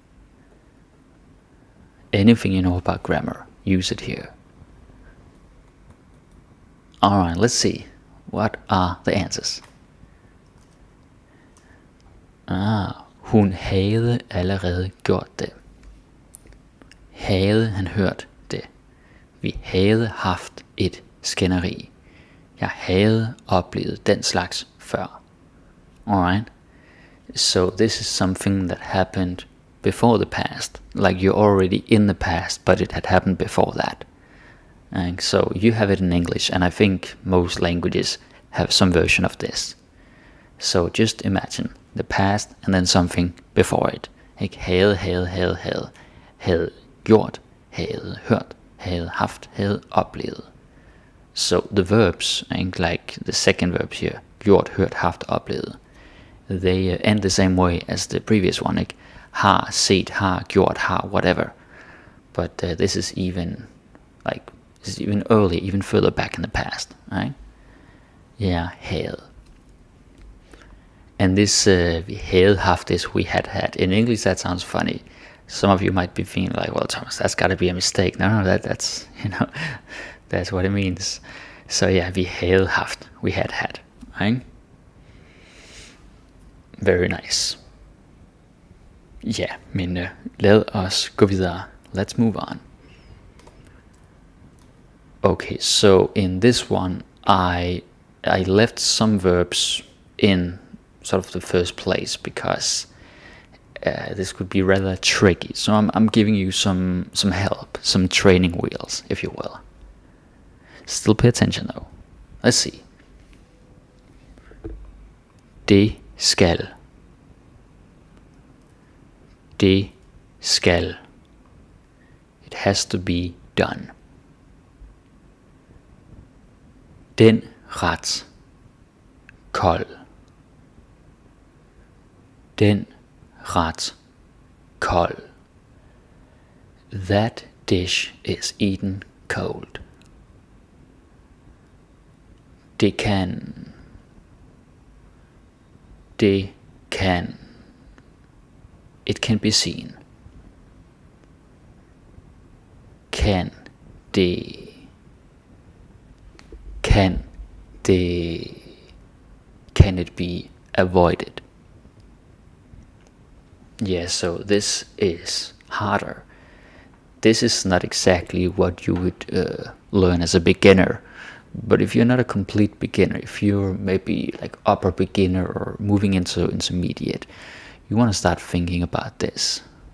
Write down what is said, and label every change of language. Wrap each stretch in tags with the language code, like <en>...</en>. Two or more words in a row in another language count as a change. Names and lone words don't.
<en>Anything you know about grammar, use it here. Alright, let's see. What are the answers?</en> <da>Hun havde allerede gjort det. Havde han hørt det? Vi havde haft et skænderi. Jeg havde oplevet den slags før.</da> <en>Alright? So this is something that happened before the past. Like you're already in the past, but it had happened before that. And so you have it in English, and I think most languages have some version of this. So just imagine the past and then something before it.</en> <da>Ikke? Havde gjort, havde hørt, havde haft, havde oplevet.</da> <en>So the verbs, like the second verbs here,</en> <da>gjort, hørt, haft, oplevet,</da> <en>they end the same way as the previous one.</en> <da>Ikke? Har, set, har, gjort, har,</da> <en>whatever. But this is even early, even further back in the past, right? Yeah, havde. And this,</en> <da>vi havde haft</da> <en>this, we had had. In English that sounds funny. Some of you might be thinking like, well, Thomas, that's got to be a mistake. No, that's, that's what it means. So yeah,</en> <da>vi havde haft,</da> <en>we had had, right? Very nice.</en> <da>Ja, men lad os gå videre.</da> <en>Let's move on. Okay, so in this one, I I left some verbs in sort of the first place because this could be rather tricky. So I'm giving you some help, some training wheels, if you will. Still pay attention though. Let's see.</en> <da>Det skal. Det skal.</da> <en>It has to be done.</en> <da>Den ret. Kold. Den ret. Kold.</da> <en>That dish is eaten cold.</en> <da>Det kan. Det kan.</da> <en>It can be seen.</en> <da>Kan det. Kan det.</da> <en>Can it be avoided? Yeah, so this is harder. This is not exactly what you would learn as a beginner. But if you're not a complete beginner, if you're maybe like upper beginner or moving into intermediate, you want to start thinking about this.</en>